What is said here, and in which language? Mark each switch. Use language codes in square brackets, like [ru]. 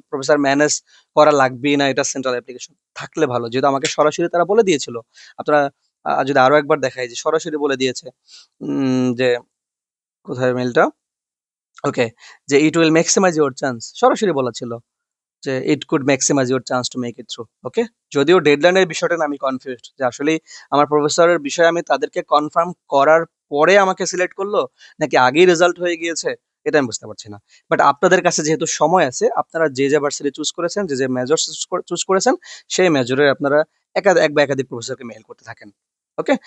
[bn] Professor manage করা লাগবেই না, এটা সেন্ট্রাল অ্যাপ্লিকেশন। থাকলে ভালো। যেহেতু আমাকে সরাসরি তারা বলে দিয়েছিল। আপনারা যদি আরো একবার দেখাই যে সরাসরি বলে দিয়েছে যে কোথায় মেইলটা? ওকে, যে [en] "It will maximize your chance" [bn] সরাসরি বলা ছিল। [en] যে "It could maximize your chance to make it through" okay? [bn] যদিও ডেডলাইনের বিষয়টা না আমি কনফিউজড যে আসলেই আমার প্রফেসরের বিষয়ে আমি তাদেরকে কনফার্ম করার পরে আমাকে সিলেক্ট করলো নাকি আগেই রেজাল্ট হয়ে গিয়েছে, এটা আমি বুঝতে পারছি না। বাট আপনাদের কাছে যেহেতু সময় আছে, আপনারা যে ভার্সিটি চুজ করেছেন, যে মেজর চুজ করেছেন, সেই মেজরে আপনারা এক বা একাধিক প্রফেসরকে মেইল করতে থাকেন। ওকে?